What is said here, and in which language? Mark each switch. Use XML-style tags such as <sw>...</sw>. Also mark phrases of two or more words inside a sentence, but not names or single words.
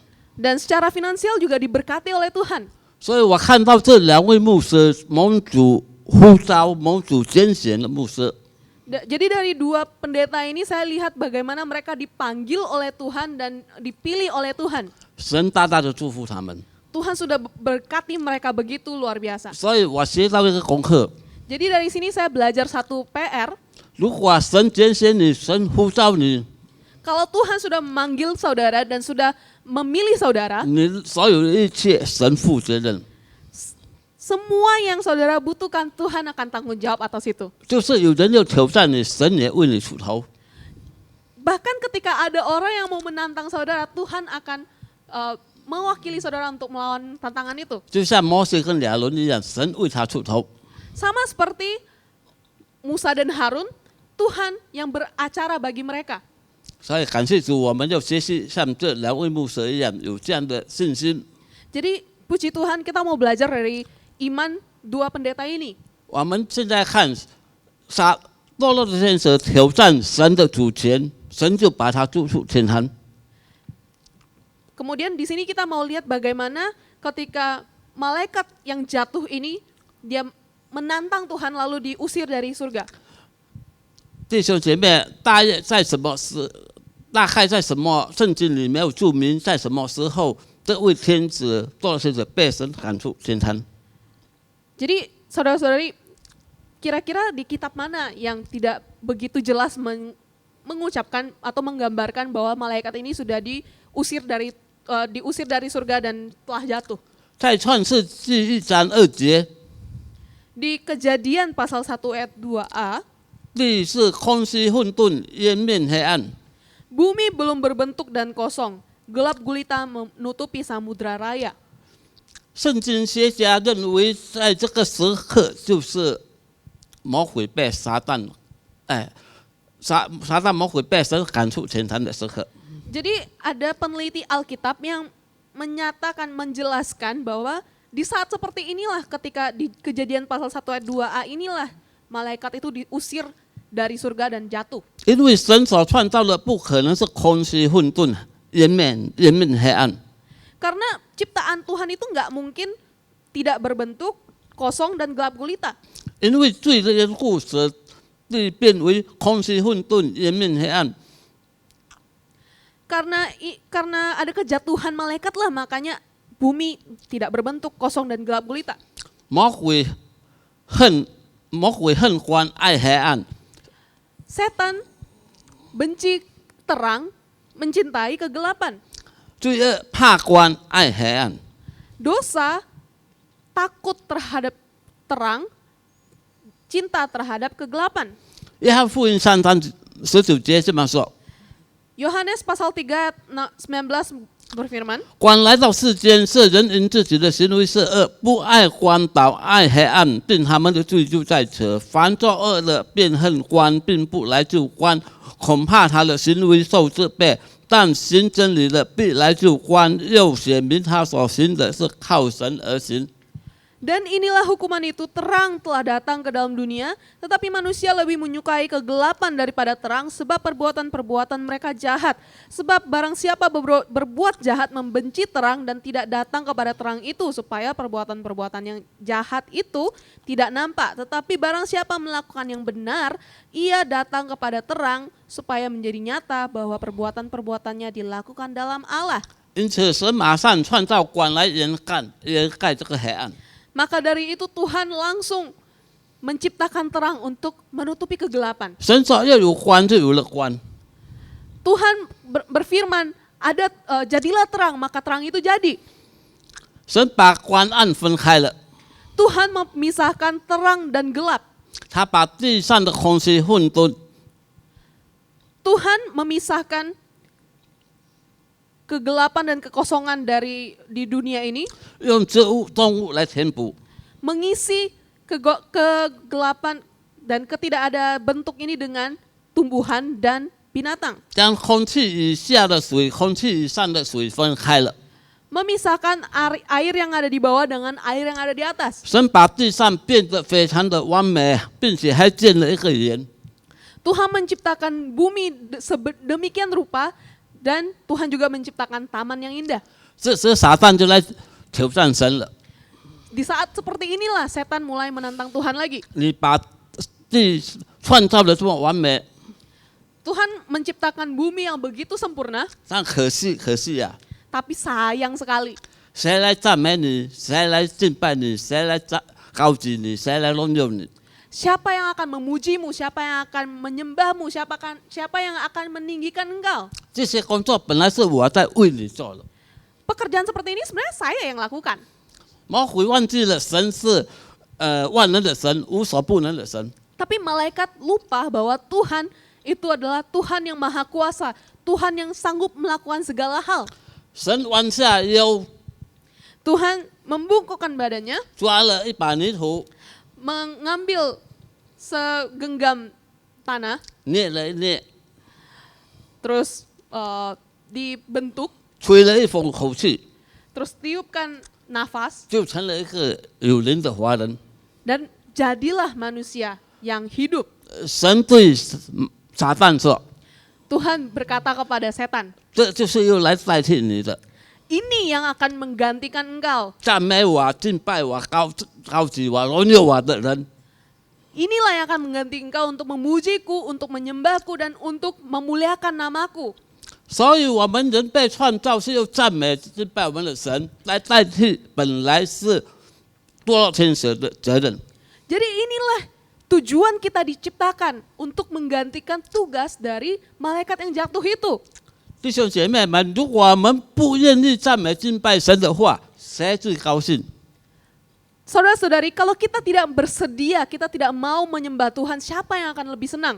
<id>Dan secara finansial juga diberkati oleh Tuhan.</id> <zh>所以我看到这两位牧师蒙主呼召、蒙主拣选的牧师，</zh> <id>Jadi dari 2 pendeta ini saya lihat bagaimana mereka dipanggil oleh Tuhan dan dipilih oleh Tuhan.</id> <zh>神大大的祝福他们。</zh> <id>Tuhan sudah berkati mereka begitu luar biasa.</id> <zh>所以我学到一个功课：</zh> <id>Jadi dari sini saya belajar satu PR.</id> <zh>如果神拣选你，神呼召你，</zh> <id>Kalau Tuhan sudah memanggil saudara dan sudah memilih saudara,</id> <zh>你所有的一切神负责任。</zh> <id>semua yang saudara butuhkan Tuhan akan tanggung jawab atas itu.</id> <zh>就是有人要挑战你，神也为你出头。</zh> <id>Bahkan ketika ada orang yang mau menantang saudara, Tuhan akan mewakili saudara untuk melawan tantangan itu.</id> <zh>就像摩西跟亚伦一样，神为他出头。</zh> <id>Sama seperti Musa dan Harun, Tuhan yang beracara bagi mereka.</id> <zh>所以感谢主，我们要学习像这两位牧师一样，有这样的信心。</zh> <id>Jadi puji Tuhan kita mau belajar dari iman dua pendeta ini.</id> <zh>我们现在看堕落的天使挑战神的主权，神就把他逐出天堂。</zh> <id>Kemudian di sini kita mau lihat bagaimana ketika malaikat yang jatuh ini dia menantang Tuhan lalu diusir dari surga.</id> <zh>弟兄姐妹，大概在什么圣经里没有注明，在什么时候这位天子堕落天使被神赶出天堂？</zh> <id>Jadi saudara-saudari, kira-kira di kitab mana yang tidak begitu jelas mengucapkan atau menggambarkan bahwa malaikat ini sudah diusir dari surga dan telah jatuh?</id> <zh>在创世纪1章2节，</zh> <id>Di Kejadian pasal 1 ayat 2a,</id> <zh>地是空虚混沌，渊面黑暗。</zh> <id>bumi belum berbentuk dan kosong, gelap gulita menutupi samudra raya.</id> <zh>圣经学家认为，在这个时刻就是魔鬼被撒旦，撒旦魔鬼被神赶出天堂的时刻。</zh> <id>Jadi ada peneliti Alkitab yang menyatakan, menjelaskan bahwa di saat seperti inilah ketika di Kejadian pasal 1 ayat 2a inilah malaikat itu diusir dari surga dan jatuh.</id> <zh>因为神所创造的不可能是空虚混沌、渊面黑暗。</zh> <id>Karena ciptaan Tuhan itu nggak mungkin tidak berbentuk, kosong dan gelap gulita.</id> <zh>因为罪的缘故，使地变为空虚混沌、渊面黑暗。</zh> <id>Karena ada kejatuhan malaikat lah, makanya bumi tidak berbentuk, kosong dan gelap gulita.</id> <zh>魔鬼恨光爱黑暗，</zh> <id>Setan benci terang, mencintai kegelapan.</id> <zh>罪恶怕光爱黑暗。</zh> <id>Dosa takut terhadap terang, cinta terhadap kegelapan.</id> <zh>约翰福音3章19节这么说：</zh> <id>Yohanes pasal 3 ayat 19 berfirman,</id> <zh>光来到世间，是人因自己的行为是恶，不爱光，倒爱黑暗，并他们的罪就在此。凡作恶的，便恨光，并不来就光，恐怕他的行为受责备。但行真理的，必来就光，又显明他所行的是靠神而行。</zh> <id>dan inilah hukuman itu, terang telah datang ke dalam dunia, tetapi manusia lebih menyukai kegelapan daripada terang, sebab perbuatan-perbuatan mereka jahat. Sebab barang siapa berbuat jahat membenci terang dan tidak datang kepada terang itu, supaya perbuatan-perbuatan yang jahat itu tidak nampak. Tetapi barang siapa melakukan yang benar, ia datang kepada terang, supaya menjadi nyata bahwa perbuatan-perbuatannya dilakukan dalam Allah.</id> <zh>因此，神马上创造光来掩盖这个黑暗。</zh> <id>Maka dari itu Tuhan langsung menciptakan terang untuk menutupi kegelapan.</id> <zh>神说要有光，就有了光。</zh> <id>Tuhan berfirman, jadilah terang, maka terang itu jadi.</id> <zh>神把光暗分开了，</zh> <id>Tuhan memisahkan terang dan gelap.</id> <zh>他把地上的空虚混沌，</zh> <id>Tuhan memisahkan kegelapan dan kekosongan di dunia ini,</id> <zh>用植物、动物来填补。</zh> <id>mengisi kegelapan dan ketidak ada bentuk ini dengan tumbuhan dan binatang.</id> <zh>将空气以下的水、空气以上的水分开了。</zh> <id>Memisahkan air yang ada di bawah dengan air yang ada di atas.</id> <zh>神把地上变得非常的完美，并且还建了一个园。</zh> <id>Tuhan menciptakan bumi demikian rupa, dan Tuhan juga menciptakan taman yang indah.</id> <zh>这时撒旦就来挑战神了。</zh> <id>Di saat seperti inilah setan mulai menantang Tuhan lagi.</id> <zh>你把地创造的这么完美，</zh> <id>Tuhan menciptakan bumi yang begitu sempurna,</id> <zh>但可惜呀、</zh> <id>tapi sayang sekali.</id> <zh>谁来赞美你？谁来敬拜你？谁来高举你？谁来荣耀你？</zh> <id>Siapa yang akan memujimu? Siapa yang akan menyembahmu? Siapa yang akan meninggikan engkau?</id> <zh>这些工作本来是我在为你做的。</zh> <id>Pekerjaan seperti ini sebenarnya saya yang lakukan.</id> <zh>魔鬼忘记了神是万能的神，无所不能的神。</zh> <id>Tapi malaikat lupa bahwa Tuhan itu adalah Tuhan yang Maha Kuasa, Tuhan yang sanggup melakukan segala hal.</id> <zh>神弯下腰，</zh> <id>Tuhan membungkukkan badannya,</id> <zh>抓了一把泥土，</zh> <id>mengambil segenggam tanah,</id> <zh>捏了一捏，</zh> <id>terus dibentuk,</id> <zh>吹了一口口气，</zh> <id>terus tiupkan nafas,</id> <zh>就成了一个有灵的活人。</zh> <id>dan jadilah manusia yang hidup.</id> <zh>神对撒旦说</zh> <id>Tuhan berkata kepada setan,：“</id> <zh>这就是用来代替你的，</zh> <id>ini yang akan menggantikan engkau.</id> <zh>赞美我、敬拜我、高举我、荣耀我的人。</zh> <id>Inilah yang akan mengganti engkau untuk memujiku, untuk menyembahku, dan untuk memuliakan namaku. ”</id> <zh>所以，我们人被创造是用赞美、敬拜我们的神来代替本来是堕落天使的责任。</zh> <id>Jadi inilah tujuan kita diciptakan untuk menggantikan tugas dari malaikat yang jatuh itu.</id> <zh>弟兄姐妹们，如果我们不愿意赞美敬拜神的话，谁最高兴？</zh> <id>Saudara-saudari, kalau kita tidak bersedia, kita tidak mau menyembah Tuhan, siapa yang akan lebih senang?</id>